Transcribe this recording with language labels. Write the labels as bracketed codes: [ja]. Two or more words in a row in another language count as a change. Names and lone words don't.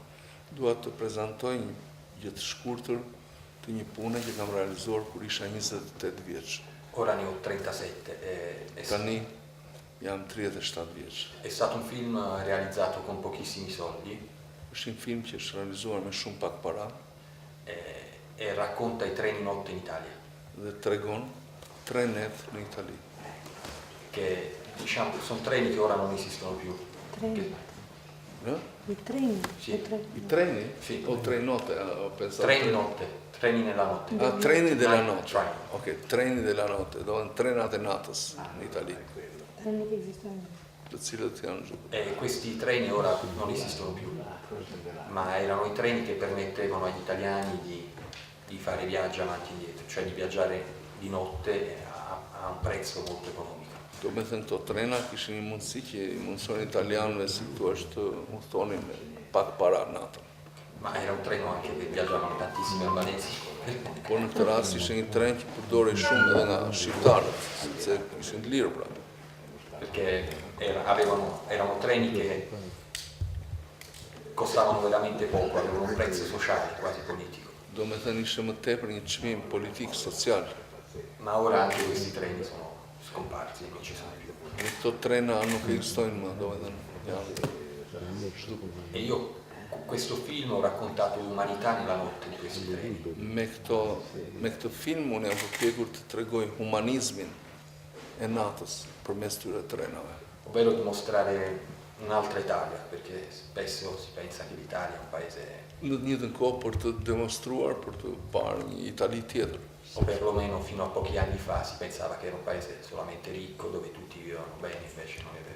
[sq] Dua të prezantoj një gjë të shkurtër të një pune që kam realizuar kur isha 28 vjeç. [it] Ora ne ho 37. [sq] Tani jam 37 vjeç. [it] È stato un film realizzato con pochissimi soldi. [sq] Është një film që është realizuar me shumë pak para. [it] e racconta i treni notte in Italia. [sq] Dhe tregon trenet në Itali. [it] Che diciamo sono treni che ora non esistono più. Treni. I treni? Sì. I treni? Sì. O trenote? Ho pensato. Treni notte, treni nella notte. Ah, treni della notte. Train. Ok, treni della notte, [sq] do në trenat e natës në Itali. [it] Treni che esistono. [sq] Të cilët janë giù. [it] E questi treni ora non esistono più, ma erano i treni che permettevano agli italiani di fare viaggi avanti e indietro, cioè di viaggiare di notte a un prezzo molto economico. [sq] Do me thënë këto trena kishin një mundësi që i mundëson italianëve si këtu është udhtonin me pak para natën. [it] Ma era un treno anche che viaggiavano tantissimi albanesi. [sq] Por në këtë rast ishte një tren që përdori shumë edhe nga shqiptarët, sepse ishin të lirë pra. [it] Perché erano treni che costavano veramente poco, avevano un prezzo sociale, quasi politico. [sq] Do me thënë ishte më tepër një çmim politik, social. [it] Ma ora anche questi treni sono scomparsi, non ci sono più. [sq] Në këto trena nuk ekzistojnë më, do me thënë, janë. [it] E io questo film ho raccontato l'umanità nella notte di questi treni. [sq] Me këtë film unë jam përpjekur të tregoj humanizmin e natës përmes këtyre trenave. [it] Ovvero di mostrare un'altra Italia, perché spesso si pensa che l'Italia è un paese, [sq] Në të njëjtën kohë për të demonstruar, për të parë një Itali tjetër. [it] o perlomeno fino a pochi anni fa si pensava che era un paese solamente ricco, dove tutti vivevano bene, invece non è vero.